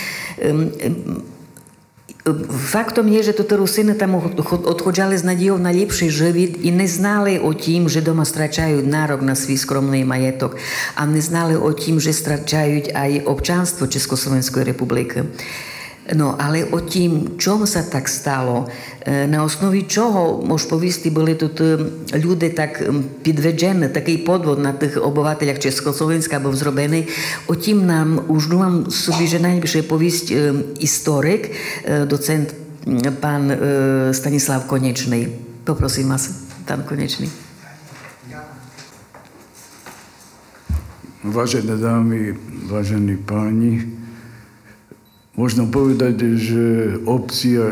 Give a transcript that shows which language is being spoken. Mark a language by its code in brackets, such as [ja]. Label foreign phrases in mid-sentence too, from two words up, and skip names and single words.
[rue] Фактом є, що тут русини там відходжали з надією на ліпший живіт і не знали о тім, що дома страчають нарок на свій скромний маєток, а не знали о тім, що страчають ай обчанство Československої республіки. [sk] No, ale o tým, čom sa tak stalo, na osnovi čoho, môž povісти, [rue] були тут люди так підведені, такий подвод на тих обивателях Československa був зроблений, о тім нам, už думам собі, [sk] že najlepšie povісť [rue] історик, доцент [sk] pán Stanislav Konečný. Poprosím vás, pán Konečný. Vážené dámy, vážení páni, možno povedať, že opcia